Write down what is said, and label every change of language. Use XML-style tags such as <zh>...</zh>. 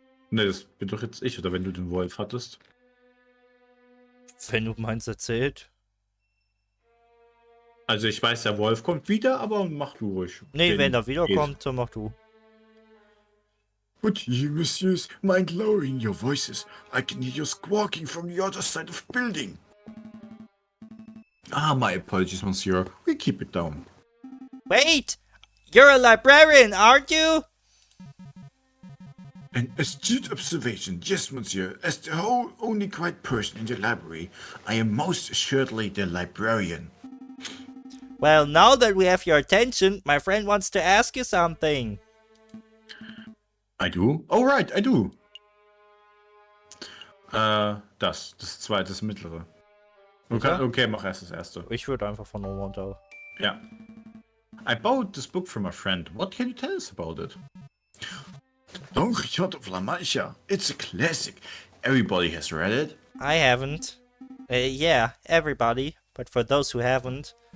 <de>Ne, das bin doch jetzt ich, oder wenn du den Wolf hattest? Wenn du meinst, erzählt. Also ich weiß, der Wolf kommt wieder, aber mach du ruhig. Nee, wenn er wiederkommt, dann mach du.</de> <en>Would you, messieurs, mind lowering your voices? I can hear you squawking from the other side of the building. Ah, my apologies, monsieur. We keep it down. Wait! You're a librarian, aren't you? An astute observation, yes, monsieur. As the whole only quiet person in the library, I am most assuredly the librarian. Well, now that we have your attention, my friend wants to ask you something. I do? Oh, right, I do.</en> <de>Das zweite, das mittlere. Okay, mach erst das erste. Ich würde einfach von oben runter. Ja.</de> <en>I bought this book from a friend. What can you tell us about it? Don Quixote of La Mancha. It's a classic. Everybody has read it. I haven't. Yeah, everybody. But for those who haven't...</en>